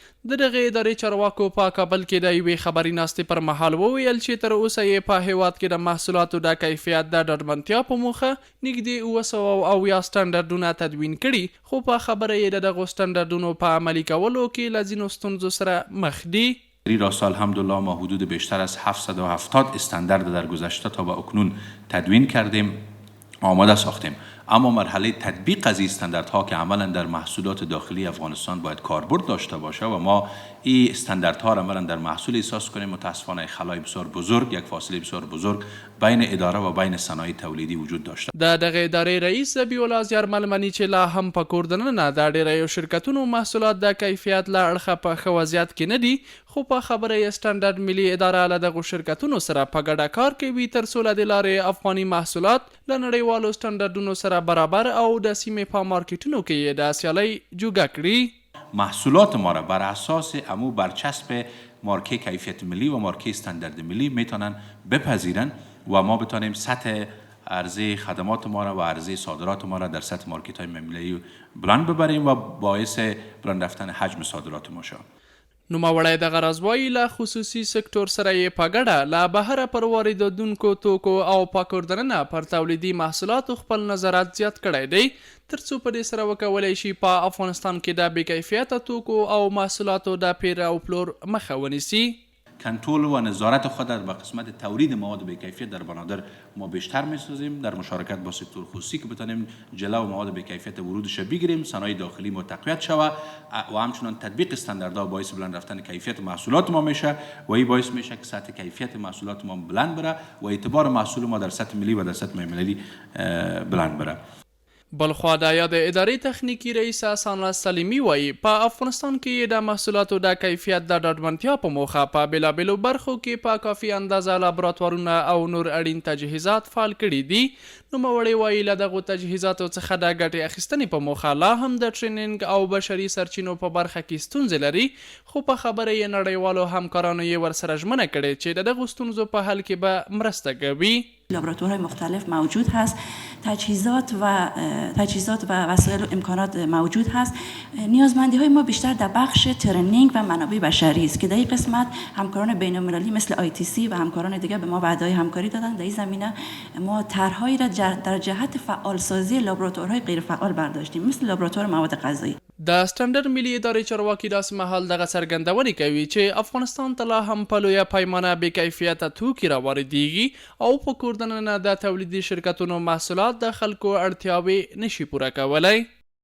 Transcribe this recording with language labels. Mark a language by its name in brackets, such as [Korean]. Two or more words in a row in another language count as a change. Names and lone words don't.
[Pashto] د دغې ادارې چارواکو په کابل کې د یوې خبري ناستې پر مهال وویل چې تر اوسه یې په هیواد کې د محصولاتو د کیفیت د ډاډمنتیا په موخه نږدې 900 سټنډرډونه تدوین کړي، خو په خبره یې د دغو سټنډرډونو په عملي کولو کې له ځینو ستونزو سره مخ دي. [Persian] را سال الحمدلله ما حدود بیشتر از 770 استاندارد در گذشته تا به اکنون تدوین کردیم، آماده ساختیم. اما مرحله تطبیق از این استانداردها که عملا در محصولات داخلی افغانستان باید کاربرد داشته باشه و ما این استانداردها را عملا در محصول احساس کنیم، متاسفانه خلای بسیار بزرگ، یک فاصله بسیار بزرگ بین اداره و بین صنایع تولیدی وجود داشته. [Pashto] د دغه ادارې رئیس ذبیح زیارمل مني چې لا هم په کور دننه د ډیریو شرکتونو محصولات د کیفیت له اړخه په ښه وضعیت کې نه دي، خو په خبره یې سټنډرډ ملي اداره له دغو شرکتونو سره په ګډه کار کوي تر څو له دې لارې افغاني محصولات له نړیوالو سټنډرډونو سره برابر او د سیمې په مارکیټونو کې یې د سیالۍ جوګه کړي. [Persian] محصولات ما را بر اساس امو برچسب مارکه کیفیت ملی و مارکه استاندارد ملی میتونن بپذیرن و ما بتانیم سطح عرضه خدمات ما را و عرضه صادرات ما را در سطح مارکت های ملی بلند ببریم و باعث بلند رفتن حجم صادرات ما شود. [Pashto] نوموړی دغه راز وایي له خصوصي سکتور سره یې په ګډه له بهره پر واردېدونکو توکو او په کور دننه پر تولیدي محصولاتو خپل نظارت زیات کړی دی تر څو په دې سره وکولی شي په افغانستان کې د بې کیفیته توکو او محصولاتو د پیر او پلور مخه ونیسي. [Persian] کنترل و نظارت خود در قسمت تولید مواد به کیفیت در بنادر ما بیشتر می‌سازیم در مشارکت با سکتور خصوصی که بتونیم جلو مواد به کیفیت ورودش بگیریم، صنایع داخلی ما تقویت شود و همچنان تطبیق استانداردها باعث بلند رفتن کیفیت محصولات ما میشه و این باعث میشه که سطح کیفیت محصولات ما بلند بره و اعتبار محصول ما در سطح ملی و در سطح ملی بلند بره. [Pashto] بلخوا د یاد ادارې تخنیکی رئیس احسان سلیمی وایي په افغانستان کې د محصولاتو د کیفیت د ډاډمنتیا په موخه په بېلابېلو برخو کې په کافي اندازه لابراتوارونه او نور اړین تجهیزات فعال کړي دي. نوموړی وایي له دغو تجهیزاتو څخه د ګټې اخیستنې په موخه لا هم د ټریننګ او بشري سرچینو په برخه کې ستونزې لري، خو په خبره یې نړیوالو همکارانو یې ورسره ژمنه کړې چې د دغو ستونزو په حل کې به مرسته کوي. [Persian] لابراتوارهای مختلف موجود هست، تجهیزات و وسایل و امکانات موجود هست. نیازمندی های ما بیشتر در بخش ترنینگ و منابع بشری است که در این قسمت همکاران بین المللی مثل ITC و همکاران دیگر به ما وعده همکاری دادن. در این زمینه ما طرحهایی را در جهت فعالسازی لابراتوارهای غیر فعال برداشتیم مثل لابراتوار مواد غذایی. [Pashto] د سټنډرډ ملي ادارې چارواکي داسې مهال دغه څرګندونې کوي چې افغانستان ته لا هم په لویه پیمانه بې کیفیته توکي راواردېږي او په کور دننه د تولیدي شرکتونو محصولات د خلکو اړتیاوې نشي پوره کولی.